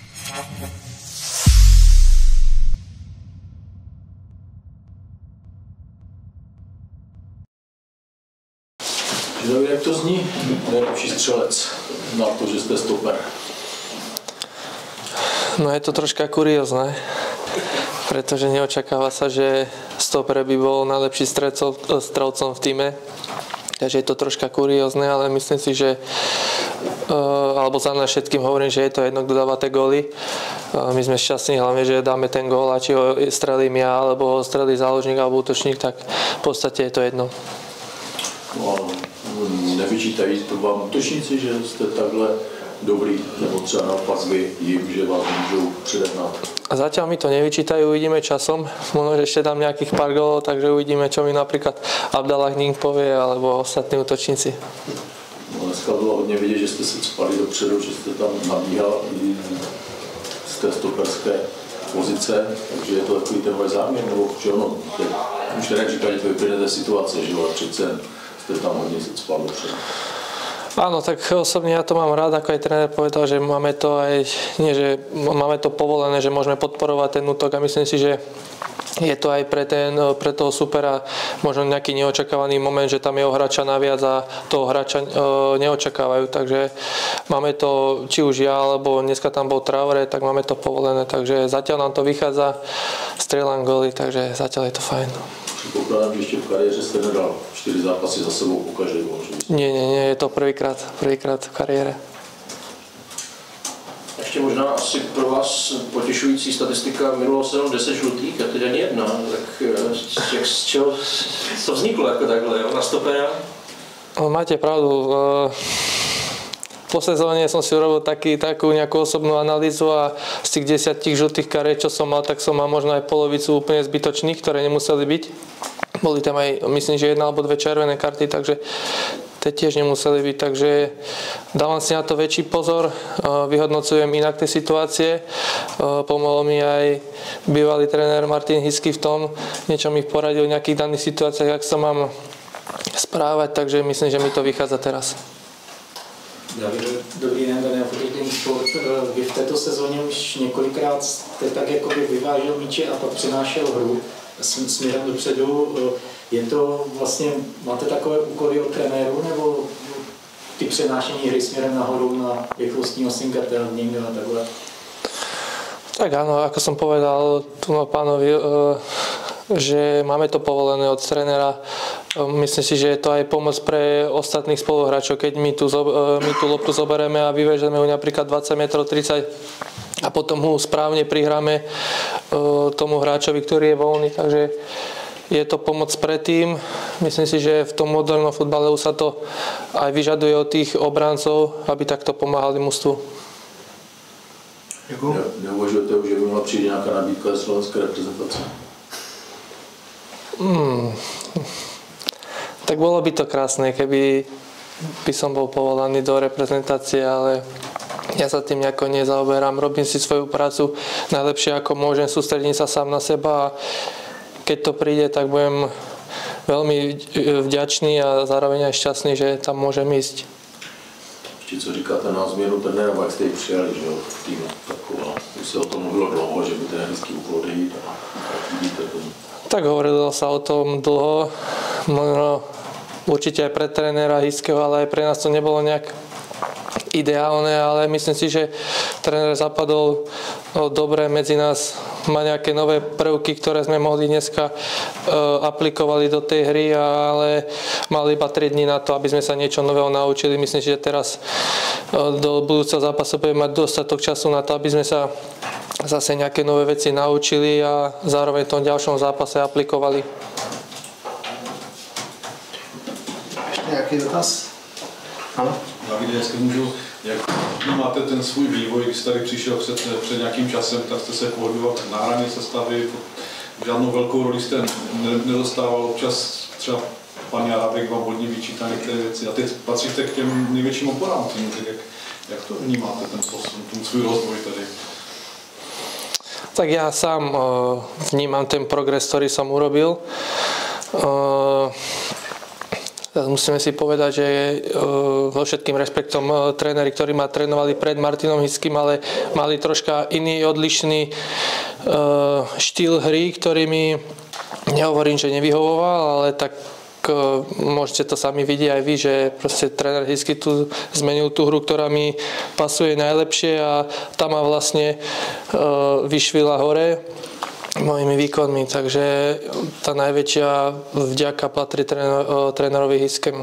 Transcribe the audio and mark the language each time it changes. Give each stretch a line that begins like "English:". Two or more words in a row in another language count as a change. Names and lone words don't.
Czech: Jak to zní? Nejlepší střelec na to, že jste stoper.
Slovak: No je to troška kuriózne, pretože neočakáva sa, že stoper by bol najlepší strelcom v týme. Takže je to troška kuriózne, ale myslím si, že alebo za nás všetkým hovorím, že je to jedno, kto dáva tie góly. My sme šťastní hlavne, že dáme ten gól a či ho strelím ja, alebo ho strelí záložník alebo útočník, tak v podstate je to jedno.
Czech: No, nevyčítají to vám útočníci, že jste takhle dobrý, nebo třeba naopak vy jim, že vás môžu předehnat?
Slovak: Zatiaľ mi to nevyčítajú, uvidíme časom. Možno, že ešte dám nejakých pár gólov, takže uvidíme, čo mi napríklad Abdallah Ning povie, alebo ostatní útočníci. No,
Czech: dneska bylo hodně vidět, že jste se cpali dopředu, že jste tam nabíhal i z té stoperské pozice, takže je to takový ten váš záměr, nebo že ono, už teda říká, že to vyplyne té situace, že ale přece jste tam hodně se cpal dopředu.
Slovak: Áno, tak osobne ja to mám rád, ako aj tréner povedal, že máme to aj, nie že máme to povolené, že môžeme podporovať ten útok a myslím si, že je to aj pre toho supera možno nejaký neočakávaný moment, že tam je o hráča naviac a toho hráča neočakávajú, takže máme to, či už ja, alebo dneska tam bol Traoré, tak máme to povolené, takže zatiaľ nám to vychádza, strieľam góly, takže zatiaľ je to fajn.
Czech: Předpokládám, že ještě v kariéře jste nedal 4 zápasy za sebou po každej gól.
Slovak: Nie, je to prvýkrát v kariére.
Czech: Ještě možná asi pro vás potěšující statistika minulého sezónu 10 žlutých a teď ani jedna. Tak z čeho to vzniklo jako takhle, jo? Na stopera?
Slovak: Máte pravdu. Po sezóne som si urobil takú nejakú osobnú analýzu a z tých 10 žltých kariet, čo som mal, tak som mal možno aj polovicu úplne zbytočných, ktoré nemuseli byť. Boli tam aj, myslím, že 1 alebo 2 červené karty, takže tie tiež nemuseli byť, takže dávam si na to väčší pozor, vyhodnocujem inak tie situácie. Pomohol mi aj bývalý tréner Martin Hisky v tom, niečo mi poradil v nejakých daných situáciách, jak sa mám správať, takže myslím, že mi to vychádza teraz.
Czech: Dobrý den, Daniel Fotokin Sport. Vy v této sezóně už několikrát jste tak jakoby vyvážel míče a pak přinášel hru směrem dopředu. Je to vlastně, máte takové úkoly od trenéru, nebo ty přenášení hry směrem nahoru na rychlostního Singatel, a takhle?
Slovak: Tak áno, ako som povedal tu pánovi, že máme to povolené od trénera. Myslím si, že je to aj pomoc pre ostatných spoluhráčov, keď my tú loptu zoberieme a vyvežeme ju napríklad 20 metrov, 30 a potom ho správne prihráme tomu hráčovi, ktorý je voľný. Takže je to pomoc pre tým. Myslím si, že v tom modernom futbale už sa to aj vyžaduje od tých obráncov, aby takto pomáhali mužstvu. Neuvažujete už, že by mohla přijít nějaká nabídka ze slovenské reprezentace? Tak bolo by to krásne, keby by som bol povolaný do reprezentácie, ale ja sa tým nejako nezaoberám. Robím si svoju prácu najlepšie, ako môžem, sústredím sa sám na seba a keď to príde, tak budem veľmi vďačný a zároveň aj šťastný, že tam môžem ísť.
Czech: Ještě co říkáte na změnu trenéra, jak jste ji přijali, že jo, v týmu taková. Už se o tom mluvilo dlouho, že by trenérský úkol odejít a jak vidíte tomu? Tak
Slovak: hovorilo sa o tom dlho, možno určite aj pre trénera Hiskeho, ale aj pre nás to nebolo nejak ideálne, ale myslím si, že tréner zapadol dobre medzi nás, má nejaké nové prvky, ktoré sme mohli dneska aplikovali do tej hry, ale mali iba 3 dní na to, aby sme sa niečo nového naučili. Myslím si, že teraz do budúceho zápasu budeme mať dostatok času na to, aby sme sa zase nejaké nové veci naučili a zároveň v tom ďalšom zápase aplikovali.
Czech: Ještě nějaký dotaz? Ano? Davide, jestli můžu, jak máte ten svůj vývoj, když jste tady přišel před nějakým časem, tak jste se pohyboval na hraně sestavy, žádnou velkou roli jste nedostával, občas třeba pan Jarabek vám hodně vyčítá některé věci a teď patříte k těm největším oporám týmu, tak jak to vnímáte ten posun, ten svůj rozvoj tady?
Slovak: Tak ja sám vnímam ten progres, ktorý som urobil. Musíme si povedať, že so všetkým rešpektom tréneri, ktorí ma trénovali pred Martinom Hiským, ale mali troška iný odlišný štýl hry, ktorý mi, nehovorím, že nevyhovoval, ale tak môžete to sami vidieť aj vy, že proste tréner Hisky tu zmenil tú hru, ktorá mi pasuje najlepšie a tá ma vlastne vyšvila hore mojimi výkonmi, takže tá najväčšia vďaka patrí trénerovi Hiskému.